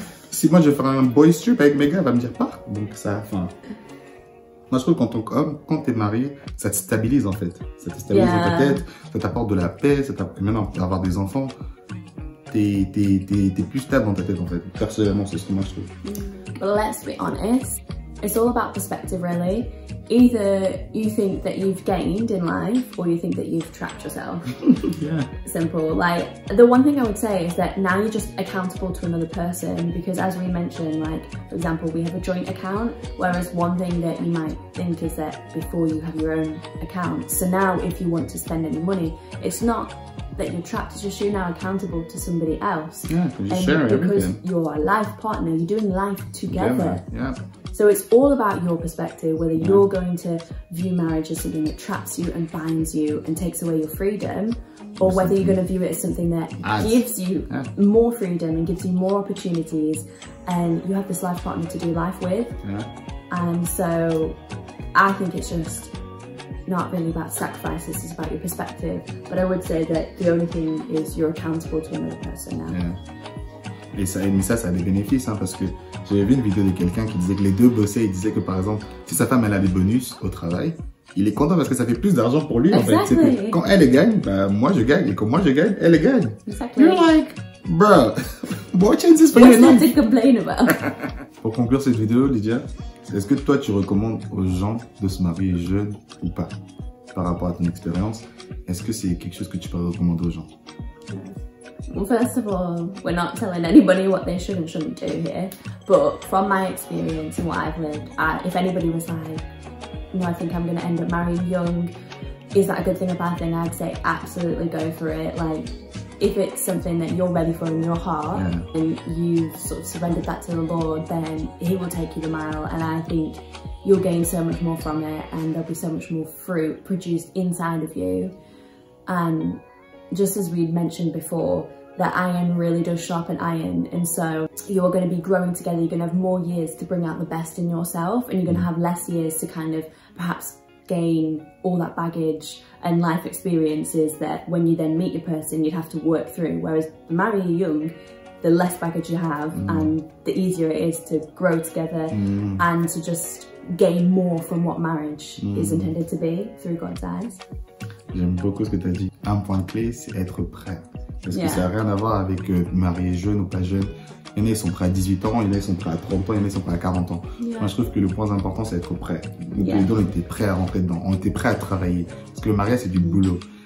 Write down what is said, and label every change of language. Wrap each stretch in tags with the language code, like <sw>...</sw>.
<fr>Si moi, je vais faire un boys trip avec mes gars, elle va me dire pas. Donc, ça, enfin. Moi, je trouve que quand t'es marié, ça te stabilise en fait. Ça te stabilise dans ta tête, ça t'apporte de la paix, ça t'apporte même avoir des enfants. T'es plus stable dans ta tête en fait. Personnellement, c'est ce que moi je trouve.</fr> <en>But let's be honest, it's all about perspective really. Either you think that you've gained in life or you think that you've trapped yourself. Yeah. Simple. Like, the one thing I would say is that now you're just accountable to another person because as we mentioned, like, for example, we have a joint account, whereas one thing that you might think is that before you have your own account. So now if you want to spend any money, it's not that you're trapped, it's just you're now accountable to somebody else. Yeah, you share because everything. You're a life partner, you're doing life together. Yeah. So it's all about your perspective, whether you're going to view marriage as something that traps you and binds you and takes away your freedom, or whether you're going to view it as something that gives you more freedom and gives you more opportunities, and you have this life partner to do life with. And so I think it's just not really about sacrifices, it's about your perspective. But I would say that the only thing is you're accountable to another person now.</en> <fr>Mais ça a des bénéfices, hein, parce que j'avais vu une vidéo de quelqu'un qui disait que les deux bossaient. Il disait que par exemple, si sa femme elle a des bonus au travail, il est content parce que ça fait plus d'argent pour lui en fait. C'est que quand elle gagne, bah, moi je gagne, et quand moi je gagne, elle gagne.</fr> <en>You're like, bro, what chances for you? What's to complain about?</en> <fr>Pour conclure cette vidéo, Lydia, est-ce que toi tu recommandes aux gens de se marier jeune ou pas? Par rapport à ton expérience, est-ce que c'est quelque chose que tu peux recommander aux gens?</fr> <en>Well, first of all, we're not telling anybody what they should and shouldn't do here, but from my experience and what I've lived, if anybody was like, no, I think I'm going to end up marrying young, is that a good thing or bad thing? I'd say absolutely go for it. Like, if it's something that you're ready for in your heart and you've sort of surrendered that to the Lord, then He will take you the mile, and I think you'll gain so much more from it, and there'll be so much more fruit produced inside of you. And just as we mentioned before, that iron really does sharpen iron, and so you're going to be growing together, you're going to have more years to bring out the best in yourself, and you're going to have less years to kind of perhaps gain all that baggage and life experiences that when you then meet your person you'd have to work through, whereas marrying young, the less baggage you have and the easier it is to grow together and to just gain more from what marriage is intended to be through God's eyes.</en> <fr>J'aime beaucoup ce que tu as dit. Un point clé, c'est être prêt. Parce que ça n'a rien à voir avec marié jeune ou pas jeune. Il y en a, ils sont prêts à 18 ans, il y en a, ils sont prêts à 30 ans, il y en a, ils sont prêts à 40 ans. Moi, je trouve que le point important, c'est être prêt. Donc, les deux, on était prêts à rentrer dedans. On était prêts à travailler. Parce que le mariage, c'est du boulot.</fr>